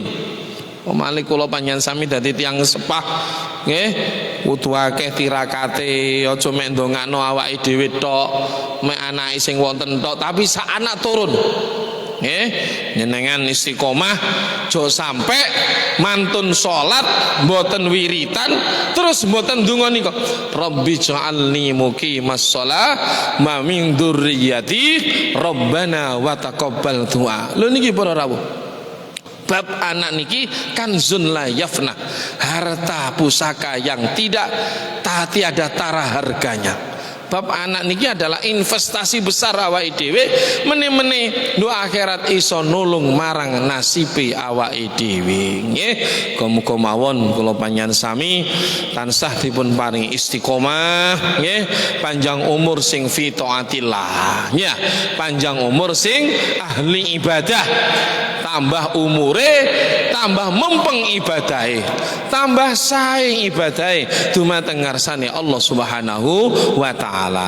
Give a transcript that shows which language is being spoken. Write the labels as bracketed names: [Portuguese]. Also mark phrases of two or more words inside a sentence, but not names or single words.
[Javanese] Pemali kula panjenengan sami dadi tiyang sepah nggih kudu akeh tirakate, aja mek ndongakno awake dhewe tok, mek anake sing wonten tok, tapi sak anak turun. Nggih, jenengan istiqomah aja sampe mantun salat mboten wiritan terus mboten ndonga nika. [Arabic] رب اجعلني مقيم الصلاة ومن ذريتي ربنا وتقبل دعاء. [Javanese] Lho niki para rawuh. Bab anak niki [Arabic] كنز لا يفنى, [Indonesian] harta pusaka yang tidak tiada tara harganya. [Javanese] Bab anak niki [Indonesian] adalah investasi besar [Javanese] awake dhewe mene-mene do akhirat iso nulung marang nasibe awake dhewe nggih. Muga mawon kula panjenengan sami tansah dipun paringi istiqomah nggih, panjang umur sing [Arabic] في طاعة الله [Javanese] ya, panjang umur sing ahli ibadah, tambah umure tambah mempeng ibadahe, tambah sae ibadahe dumateng ngarsane Allah [Arabic] سبحانه وتعالى.